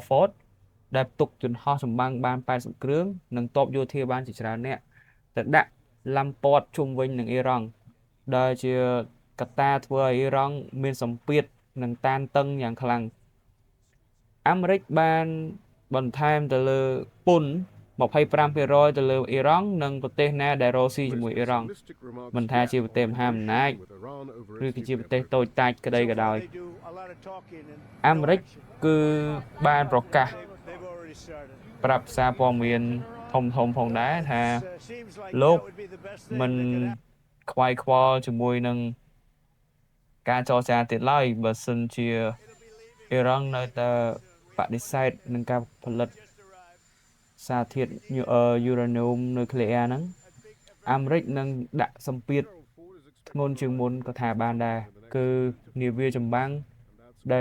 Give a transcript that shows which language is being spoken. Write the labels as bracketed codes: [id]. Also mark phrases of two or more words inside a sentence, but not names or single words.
[km] Ford ដែលផ្ទុកយន្តហោះចម្បាំងបាន80គ្រឿងនិងទ័ពយោធាបានជាច្រើននាក់ទៅដាក់ឡាំព័ទ្ធជុំវិញនឹងអ៊ីរ៉ង់ដែលជាកត្តាធ្វើឲ្យអ៊ីរ៉ង់មានសម្ពាធនិងតានតឹងយ៉ាងខ្លាំងអាមេរិកបានបន្ថែមទៅលើពន្ធ25%ទៅលើអ៊ីរ៉ង់និងប្រទេសណាដែលរកស៊ីជាមួយអ៊ីរ៉ង់មិនថាជាប្រទេសមហាអំណាចឬក៏ជាប្រទេសតូចតាចក្តីក៏ដោយ [en] They do a lot of talking and [km] អាមេរិកគឺបានប្រកាស [en] they've already started. [km] ប្រាប់សារព័ត៌មានធំផងដែរថា [en] Seems like [km] លោក [en] that would be the best thing [km] មិន [en] that could happen. [km] ខ្វាយខ្វល់ជាមួយនឹងការចរចាទៀតឡើយបើសិនជាអ៊ីរ៉ង់នៅតែបដិសេធនឹងការផលិតសារធាតុយូ រ៉ានីយមនុយក្លេអ៊ែរហ្នឹងអាមេរិកនឹងដាក់សម្ពាធធ្ងន់ជាងមុនក៏ថាបានដែរគឺនាវាចម្បាំងដែល